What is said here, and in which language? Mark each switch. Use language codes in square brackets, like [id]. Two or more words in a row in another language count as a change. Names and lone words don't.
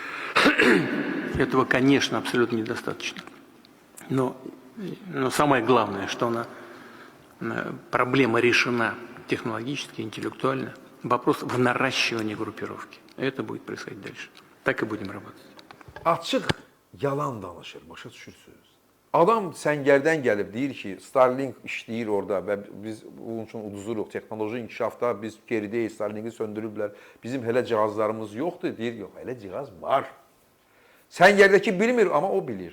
[ru] Этого, конечно, абсолютно недостаточно. Но самое главное, что проблема решена технологически, интеллектуально. Вопрос в наращивании группировки. Это будет происходить дальше. Так и будем работать. [az] Açıq yalan danışır, başa düşürsünüz. Adam səngərdən gəlib deyir ki, Starlink işləyir orada və biz bunun üçün uduzuruq. Texnoloji inkişafda biz geridəyik, Starlink'i söndürüblər. Bizim hələ cihazlarımız yoxdur. Deyir, yox, hələ cihaz var. Səngərdəki bilmir, amma o bilir.